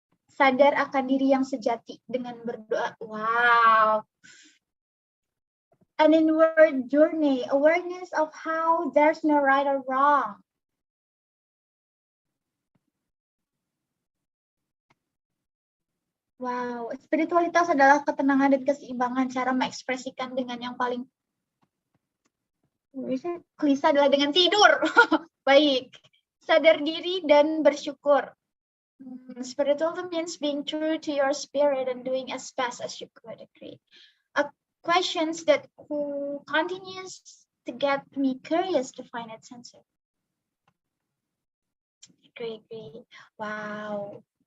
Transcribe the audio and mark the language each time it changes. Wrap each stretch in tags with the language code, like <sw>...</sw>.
<id>Sadar akan diri yang sejati dengan berdoa. Wow.</id> <en>An inward journey, awareness of how there's no right or wrong.</en> <id>Wow, spiritualitas adalah ketenangan dan keseimbangan, cara mengekspresikan dengan yang paling klise adalah dengan tidur. Baik, sadar diri dan bersyukur.</id> <en>Spiritual means being true to your spirit and doing as best as you could. Agree. Questions that continues to get me curious to find its answer. Agree. Wow.</en>